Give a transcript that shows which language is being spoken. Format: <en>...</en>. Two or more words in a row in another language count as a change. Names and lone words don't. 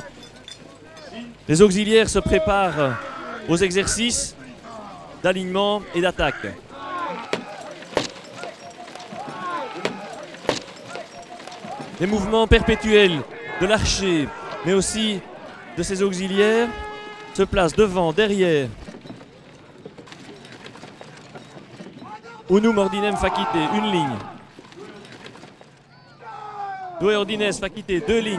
<fr>Les auxiliaires se préparent aux exercices d'alignement et d'attaque. Les mouvements perpétuels de l'archer, mais aussi de ses auxiliaires, se placent devant, derrière.</fr> <la>Unum ordinem facite,</la> <fr>une ligne.</fr> <la>Due ordines facite,</la> <fr>deux lignes.</fr>